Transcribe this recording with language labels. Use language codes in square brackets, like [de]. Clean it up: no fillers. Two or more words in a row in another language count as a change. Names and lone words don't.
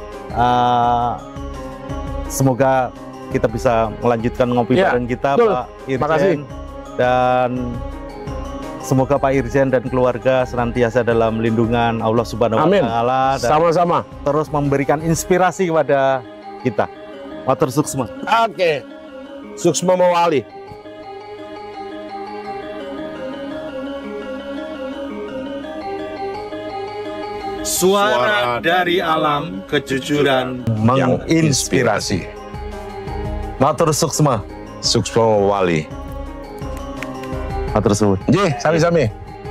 [id] Semoga kita bisa melanjutkan ngopi bareng kita, betul, Pak Irjen. Dan semoga Pak Irjen dan keluarga senantiasa dalam lindungan Allah [ar] Subhanahu wa Ta'ala. [id] Sama-sama. Terus memberikan inspirasi kepada kita. [ban] Matur suksma. Oke. Suksma Mawali. [id] Suara dari alam, kejujuran menginspirasi. [ban] Matur suksma. Suksma Mawali. [jv] Matur suwun. Nggih, sami-sami.